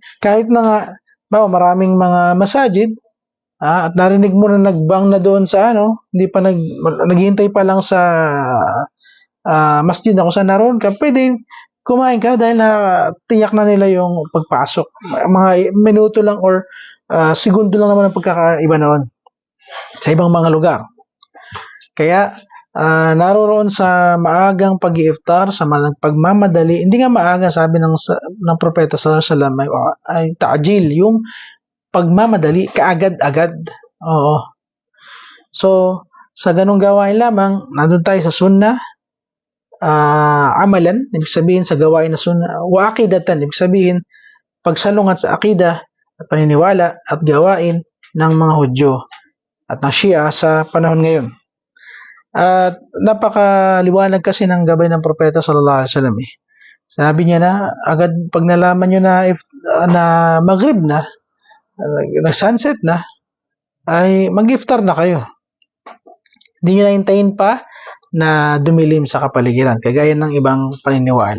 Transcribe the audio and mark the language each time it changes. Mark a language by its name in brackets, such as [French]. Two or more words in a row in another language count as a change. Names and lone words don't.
[Filipino] Kahit na nga, maraming mga masajid, at narinig mo na nagbang na doon sa hindi pa naghihintay pa lang sa masjid na kung saan naroon ka, pwede kumain ka dahil tiyak na nila yung pagpasok. Mga minuto lang or segundo lang naman ang pagkakaiba noon sa ibang mga lugar. Kaya, naroon sa maagang pag-iiftar, sa pagmamadali, hindi nga maaga, sabi ng Propeta [Arabic] صلى الله عليه وسلم, [Filipino] ay ta'jil, yung pagmamadali, kaagad-agad. Oo. So, sa ganung gawain lamang, nandun tayo sa sunnah, amalan, ibig sabihin sa gawain na sunnah, [Arabic] وعقيدة, [Filipino] ibig sabihin, pagsalungat sa akida at paniniwala at gawain ng mga Hudyo at ng Shia sa panahon ngayon. At napakaliwanag kasi ng gabay ng Propeta [Arabic] صلى الله عليه وسلم. [Filipino] Sabi niya na agad pag nalaman niyo na Maghrib na, nag-sunset na, ay mag-iftar na kayo. Hindi niyo na hintayin pa na dumilim sa kapaligiran, kagaya ng ibang paniniwala.